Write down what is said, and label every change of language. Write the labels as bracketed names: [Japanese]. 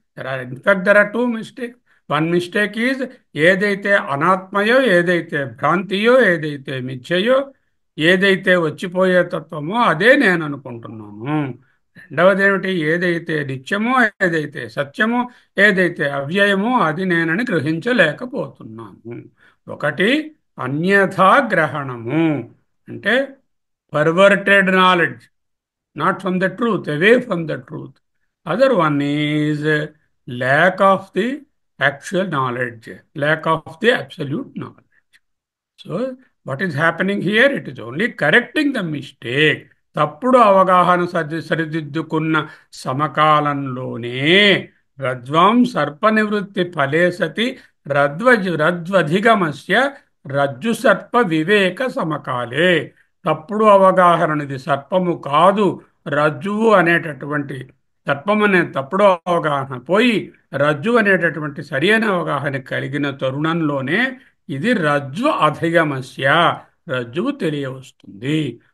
[English] There are two mistakes. One mistake is [Telugu] ఏదైతే అనాత్మయో, ఏదైతే భ్రాంతియో, ఏదైతే మిథ్యయో, ఏదైతే వచ్చిపోయే తత్వమో అదే నేను అనుకుంటున్నాను. రెండవది ఏమిటి? ఏదైతే నిత్యమో, ఏదైతే సత్యమో, ఏదైతే అవ్యయమో అది నేనని గ్రహించలేకపోతున్నాను. ఒకటి అన్యథా గ్రహణము అంటే [English] Perverted knowledge, not from the truth, away from the truth. Other one is lack of the actual knowledge, lack of the absolute knowledge. So what is happening here? It is only correcting the mistake. [Telugu] తప్పుడు అవగాహన సరిదిద్దుకున్న సమకాలంలోనే [Sanskrit] రజ్వాం సర్ప నివృత్తి ఫలే సతి రజ్వధిగమస్య రజ్జు సర్ప వివేక సమకాలే. [Telugu] తప్పుడు అవగాహనది సర్పము కాదు, రజ్జువు అనేటటువంటి సర్పం అనే తప్పుడు అవగాహన పోయి రజ్జు అనేటటువంటి సరి అయిన అవగాహన కలిగిన తరుణంలోనే ఇది రజ్జు అధిగమస్య రజ్జువు తెలియవస్తుంది.